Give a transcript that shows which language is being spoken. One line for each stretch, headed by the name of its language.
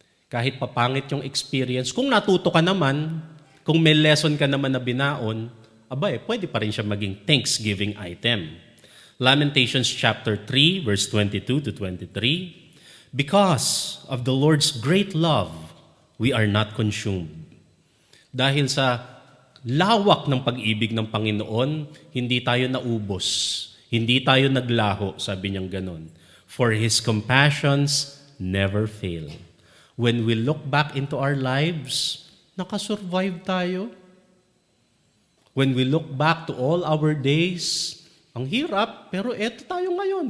Filipino: Kahit papangit yung experience, kung natuto ka naman, kung may lesson ka naman na binaon, pwede pa rin siya maging thanksgiving item.
English: Lamentations chapter 3, verse 22 to 23, because of the Lord's great love, we are not consumed.
Filipino: Dahil sa lawak ng pag-ibig ng Panginoon, hindi tayo naubos. Hindi tayo naglaho, sabi niyang ganon.
English: For His compassions never fail. When we look back into our lives,
Filipino: nakasurvive tayo.
English: When we look back to all our days,
Filipino: ang hirap, pero eto tayo ngayon.